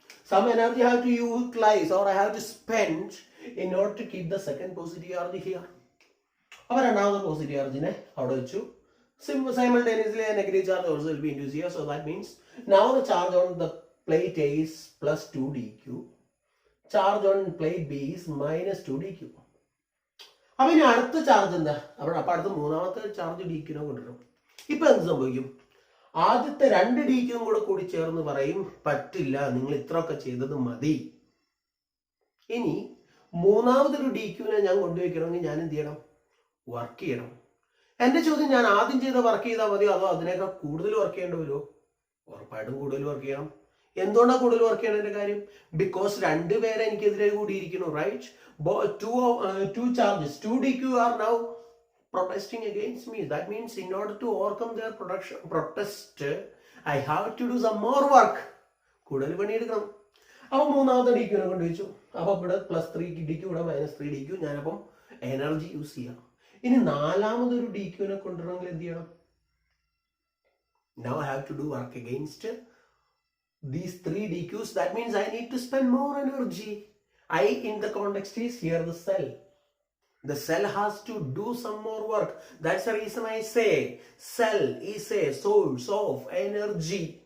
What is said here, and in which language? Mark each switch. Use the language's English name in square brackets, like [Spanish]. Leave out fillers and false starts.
[English] Some energy I have to utilize or I have to spend in order to keep the second positive charge here. [Malayalam] അപ്പോൾ രണ്ടാമത്തെ positive ചാർജിനെ അവിടെ വെച്ചു. [English] Simultaneously a negative charge also will be induced here. So that means now the charge on the plate A is +2 dq. Charge on plate B is -2 dq. [Malayalam] അപ്പോൾ ഇനി അടുത്ത charge എന്താ? അപ്പോൾ അടുത്ത മൂന്നാമത്തെ ചാർജ് dqനെ കൊണ്ടുവരും. ഇപ്പൊ എന്ത് സംഭവിക്കും? ആദ്യത്തെ 2 dqയും കൂടി ചേർന്ന് പറയും പറ്റില്ല, നിങ്ങൾ ഇത്രയൊക്കെ ചെയ്തത് മതി. ഇനി മൂന്നാമതൊരു dqനെ ഞാൻ കൊണ്ടുവയ്ക്കണമെങ്കിൽ ഞാൻ എന്ത് ചെയ്യണം? വർക്ക് ചെയ്യണം. എന്റെ ചോദ്യം, ഞാൻ ആദ്യം ചെയ്ത വർക്ക് ചെയ്താൽ മതിയോ അതോ അതിനേക്കാൾ കൂടുതൽ വർക്ക് ചെയ്യേണ്ടി വരുമോ? ഉറപ്പായിട്ടും കൂടുതൽ വർക്ക് ചെയ്യണം. എന്തുകൊണ്ടാണ് കൂടുതൽ വർക്ക് ചെയ്യണതിന്റെ കാര്യം? ബിക്കോസ് രണ്ടുപേരെ എനിക്കെതിരെ കൂടിയിരിക്കുന്നു. [English] Right? two charges, 2 dq are now protesting against me. That means in order to overcome their protest, I have to do some more work. [Malayalam] കൂടുതൽ പണിയെടുക്കണം. അപ്പോൾ മൂന്നാമത്തെ dqനെ കൊണ്ടുവച്ചു. അപ്പോൾ ഇവിടെ +3 dq ഇവിടെ -3 dq. ഞാനപ്പം എനർജി യൂസ് ചെയ്യാം. ഇനി നാലാമതൊരു dqനെ കൊണ്ടുവരണമെങ്കിൽ എന്ത് ചെയ്യണം? [English] Now I have to do work against these 3 dqs. That means I need to spend more energy. I in the context is here the cell. The cell has to do some more work. That's the reason I say cell is a source of energy.